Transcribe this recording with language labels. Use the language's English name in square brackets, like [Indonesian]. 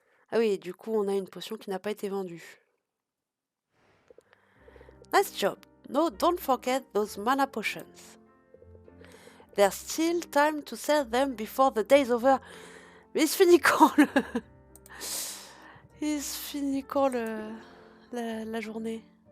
[French] Ah oui, du coup, on a une potion qui n'a pas été vendue. [English] Nice job. No, don't forget those mana potions. There's still time to sell them before the day's over. [French] Mais il se finit quand le... Il se finit quand la journée?